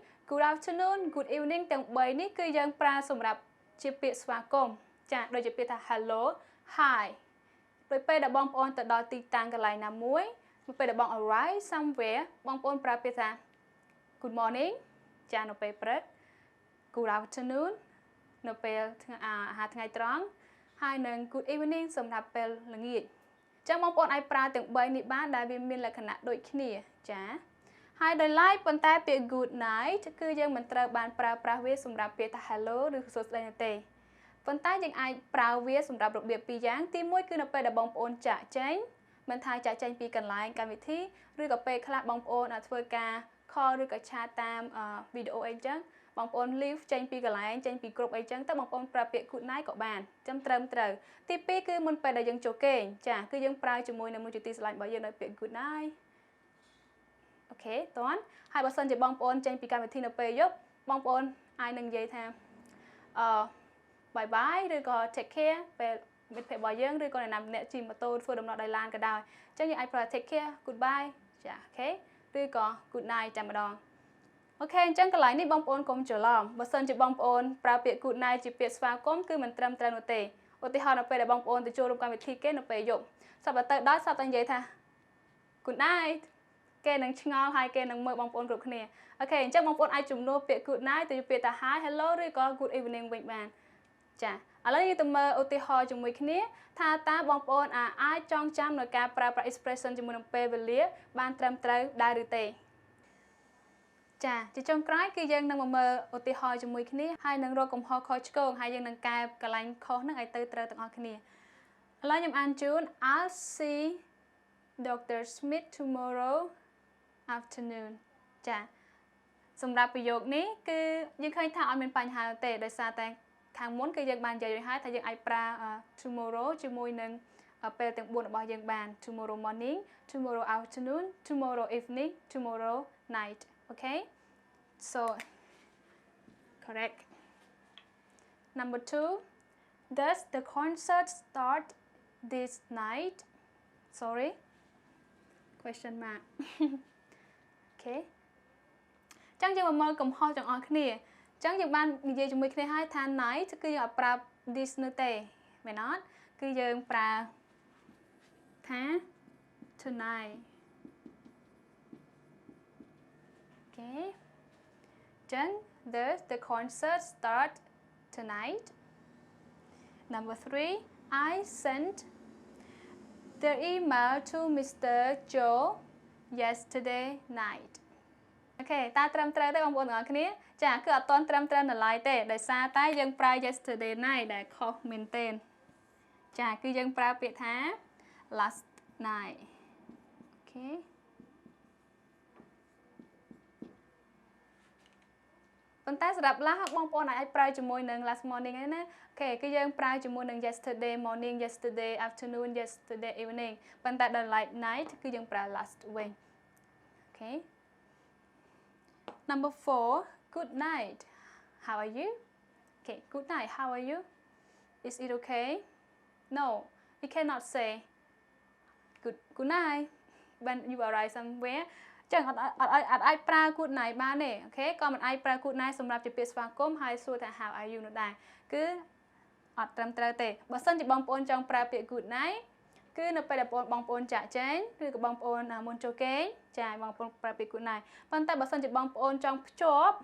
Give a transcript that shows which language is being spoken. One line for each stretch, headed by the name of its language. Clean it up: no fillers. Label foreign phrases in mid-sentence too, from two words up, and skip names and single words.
English: good afternoon good evening
Khmer: ទាំង3នេះគឺយើងប្រើសម្រាប់ជាពាក្យស្វាគមន៍ចាដូចជាពាក្យថា
English: hello hi
Khmer: ដោយពេលដែលបងប្អូនទៅដល់ទីតាំងកន្លែងណាមួយពេលដែលបង
English: arrive somewhere
Khmer: បងប្អូនប្រើពាក្យថា
English: good morning
Khmer: ចានៅពេលព្រឹក
English: good afternoon
Khmer: នៅពេលអាហារ ថ្ងៃត្រង់ហើយនឹង
English: good evening
Khmer: សម្រាប់ពេលល្ងាចចឹងបងប្អូនអាចប្រើទាំង3នេះបានដែលវាមានលក្ខណៈដូចគ្នាចាហើយដោយឡែកប៉ុន្តែពាក្យ
English: good night
Khmer: គឺយើង មិនត្រូវបានប្រើប្រាស់វាសម្រាប់ពាក្យថា hello ឬសួស្តីនោះទេប៉ុន្តែយើងអាចប្រើវាសម្រាប់របៀបពីរយ៉ាងទី1គឺនៅពេលដែលបង ប្អូនចាក់ចេញមិនថាចាក់ចេញពីកន្លែងកម្មវិធីឬក៏ពេលខ្លះបងប្អូនធ្វើការ call ឬក៏ឆាតតាមវីដេអូអីចឹងបងប្អូន leave ចេញពីកន្លែងចេញពីក្រុមអីចឹងទៅបងប្អូនប្រើពាក្យ
English: good night
Khmer: ក៏បានចឹងត្រឹមត្រូវទី2គឺមុនពេលដែលយើងចូលគេងចាគឺយើងប្រើជាមួយនឹងមួយជាទីស្រឡាញ់របស់យើងនៅពាក្យ
English: good night
Khmer: អូខេតើហើយបើសិនជាបងប្អូនចេញពីកម្មវិធីនៅពេលយប់បងប្អូនអាចនឹងនិយាយថា
English: bye bye
Khmer: ឬក៏
English: take care
Khmer: ពេលមិត្តភក្តិរបស់យើងឬក៏អ្នកណាម្នាក់ជិះម៉ូតូធ្វើដំណើរដោយឡានក៏ដោយអញ្ចឹងយើងអាចប្រើ
English: take care goodbye
Khmer: ចាអូខេឬក៏
English: good night
Khmer: តែម្ដងអូខេអញ្ចឹងកន្លែងនេះបងប្អូនកុំច្រឡំបើសិនជាបងប្អូនប្រើ ពាក្យ
English: good night
Khmer: ជាពាក្យស្វាគមន៍គឺមិនត្រឹមត្រូវនោះទេឧទាហរណ៍នៅពេលដែលបងប្អូនទៅចូលរួមកម្មវិធីគេនៅពេលយប់សប្តាហ៍ទៅដល់សប្តាហ៍និយាយថា
English: good night
Khmer: គេនឹងឆ្ងល់ហើយគេនឹងមើលបងប្អូនគ្រប់គ្នាអូខេអញ្ចឹងបងប្អូនអាចជំនួសពាក្យ
English: good night
Khmer: ទៅជាពាក្យថា
English: hi hello
Khmer: ឬក៏
English: good evening
Khmer: វិញបានចាឥឡូវយើងទៅមើលឧទាហរណ៍ជាមួយគ្នាថាតើបងប្អូនអាចចងចាំនៅការប្រើប្រាស់ expression ជាមួយនឹងពេលវេលាបានត្រឹមត្រូវដែរឬទេចាជាចុងក្រោយគឺយើងនឹងមកមើលឧទាហរណ៍ជាមួយគ្នាហើយនឹងរកកំហុសខុសឆ្គងហើយយើងនឹងកែកន្លែងខុសហ្នឹងឲ្យទៅត្រូវទាំងអស់គ្នាឥឡូវខ្ញុំអានជូន
English: I'll see Dr.
Khmer: Smith
English: tomorrow afternoon
Khmer: ចាសម្រាប់ប្រយោគនេះគឺយើងឃើញថាអត់មានបញ្ហាទេដោយសារតែខាងមុនគឺយើងបាននិយាយរួចហើយថាយើងអាចប្រើ tomorrow ជាមួយនឹងពេលទាំង4របស់យើងបាន
English: tomorrow morning tomorrow afternoon tomorrow evening tomorrow night okay so correct number 2 does the concert start this night sorry question mark okay
Khmer: ចឹងយើងមកមើលកំហុសទាំងអស់គ្នាចឹងយើងបាននិយាយជាមួយគ្នាហើយថា night គឺយើងអត់ប្រើ this នោះទេមែនអត់គឺយើងប្រើថា tonight អូខេចឹង
English: the concert start tonight number 3 I sent the email to Mr.
Khmer: Joe
English: yesterday night
Khmer: អូខេតើត្រឹមត្រូវទេបងប្អូនទាំងអស់គ្នាចាគឺអត់ទាន់ត្រឹមត្រូវនៅឡើយទេដោយសារតែយើងប្រើ
English: yesterday night
Khmer: ដែលខុសមែនទែនចាគឺយើងប្រើពាក្យថា
English: last night
Khmer: អូខេប៉ុន្តែសម្រាប់ last បងប្អូនអាចប្រើជាមួយនឹង
English: last morning
Khmer: ហ្នឹងណាអូខេគឺយើងប្រើជាមួយនឹង yesterday
English: morning yesterday afternoon yesterday evening
Khmer: ប៉ុន្តែដល់
English: night
Khmer: គឺយើងប្រើ
English: last
Khmer: វិញអូខេ
English: Number 4 good night how are you okay good night how are you is it okay no we cannot say good night when you arrive somewhere
Khmer: ចឹងអត់អាចប្រើ
English: good night
Khmer: បានទេអូខេក៏មិនអាចប្រើ
English: good night
Khmer: សម្រាប់ជាពាក្យស្វាគមន៍ហើយសួរថា
English: how are you
Khmer: នោះដែរគឺអត់ត្រឹមត្រូវទេបើសិនជាបងប្អូនចង់ប្រើពាក្យ good night គឺនៅ ពេលដែលបងប្អូនចាក់ចែងឬក៏បងប្អូនមុនចូលគេងចាបងប្អូនប្រើពាក្យ
English: good night
Khmer: ប៉ុន្តែបើសិនជាបងប្អូនចង់ភ្ជាប់